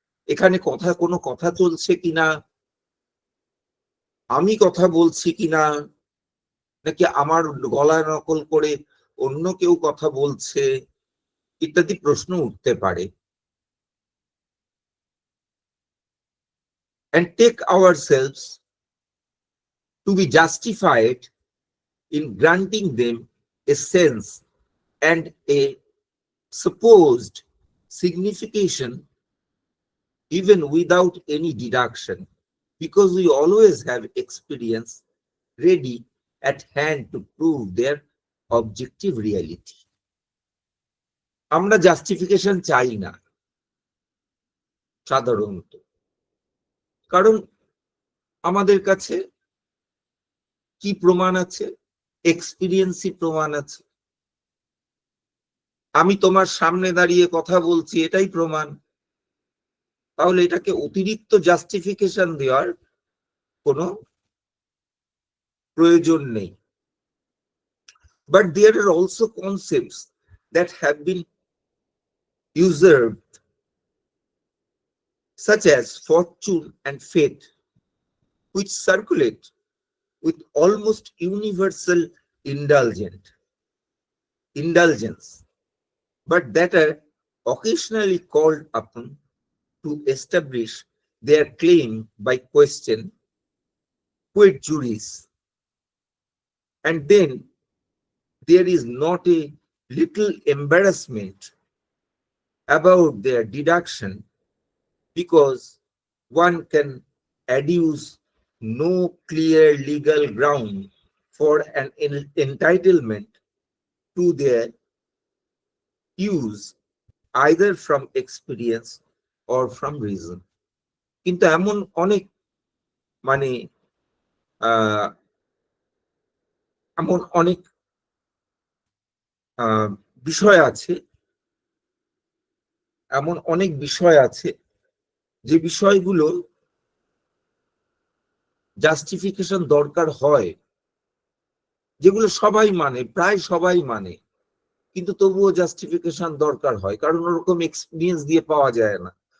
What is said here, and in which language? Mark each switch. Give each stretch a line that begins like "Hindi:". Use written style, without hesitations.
Bangla: এখানে কোনো কথা চলছে কিনা, আমি কথা বলছি কিনা, নাকি আমার গলা নকল করে অন্য কেউ কথা বলছে, ইত্যাদি প্রশ্ন উঠতে পারে।
English: and take ourselves to be justified in granting them a sense and a supposed signification even without any deduction, because we always have experience ready at hand to prove their objective reality.
Bangla: আমরা justification চাই না সাধারণত, কারণ আমাদের কাছে কি প্রমাণ আছে? এক্সপিরিয়েন্সই প্রমাণ আছে। আমি তোমার সামনে দাঁড়িয়ে কথা বলছি, এটাই প্রমাণ। তাহলে এটাকে অতিরিক্ত জাস্টিফিকেশন দেওয়ার কোনো প্রয়োজন নেই।
English: But there are also concepts that have been usurped, such as fortune and fate, which circulate with almost universal indulgence, but that are occasionally called upon to establish their claim by question quid juris. And then there is not a little embarrassment about their deduction, because one can adduce no clear legal ground for an entitlement to their use, either from experience or from reason.
Bangla: কিন্তু এমন অনেক মানে এমন অনেক বিষয় আছে এমন অনেক বিষয় আছে যে বিষয়গুলো জাস্টিফিকেশন দরকার হয়, যেগুলো সবাই মানে, প্রায় সবাই মানে, কিন্তু তবুও জাস্টিফিকেশন দরকার হয়, কারণ ওরকম এক্সপিরিয়েন্স দিয়ে পাওয়া যায় না।